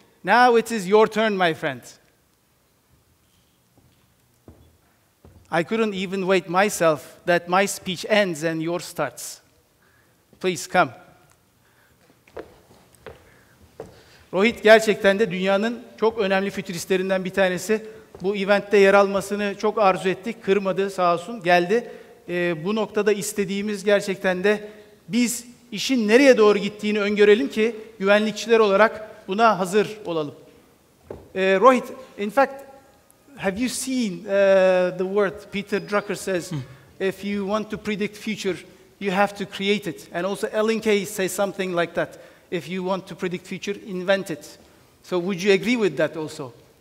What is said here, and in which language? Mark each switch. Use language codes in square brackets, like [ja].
[en] Now it is your turn, my friend. I couldn't even wait myself that my speech ends and yours starts. Please come. [tr] Rohit gerçekten de dünyanın çok önemli fütüristlerinden bir tanesi. Bu eventte yer almasını çok arzu ettik. Kırmadı sağ olsun, geldi. Bu noktada istediğimiz gerçekten de biz işin nereye doğru gittiğini öngörelim ki güvenlikçiler olarak buna hazır olalım. [en] Rohit, in fact, have you seen the word Peter Drucker says, if you want to predict future, you have to create it. And also Ellen Key says something like that. If you want to predict future, invent it. So would you agree with that also?